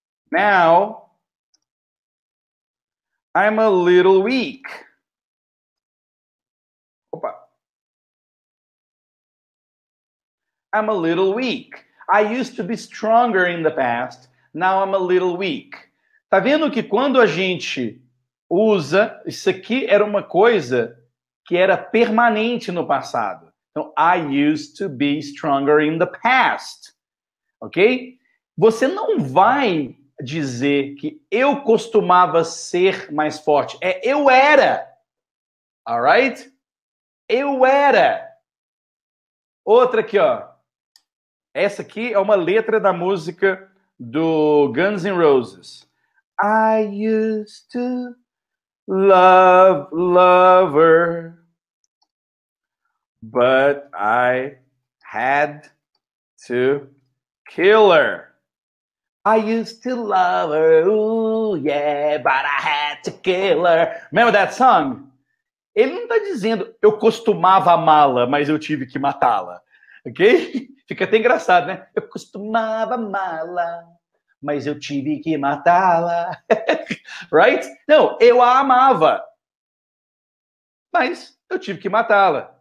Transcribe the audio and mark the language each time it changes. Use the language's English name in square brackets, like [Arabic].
[English] Now, I'm a little weak. I'm a little weak. I used to be stronger in the past. Now I'm a little weak. [Portuguese] Tá vendo que quando a gente usa, isso aqui era uma coisa que era permanente no passado. [English] Então, I used to be stronger in the past. Ok? [Portuguese] Você não vai dizer que eu costumava ser mais forte. Eu era. Alright? Eu era. Outra aqui, ó. Essa aqui é uma letra da música do Guns N' Roses. [English] I used to love her, but I had to kill her. I used to love her, ooh, yeah, but I had to kill her. Remember that song? [Portuguese] Ele não está dizendo eu costumava amá-la, mas eu tive que matá-la. Ok? Fica até engraçado, né? Eu costumava amá-la, mas eu tive que matá-la. Right? Não, eu a amava, mas eu tive que matá-la.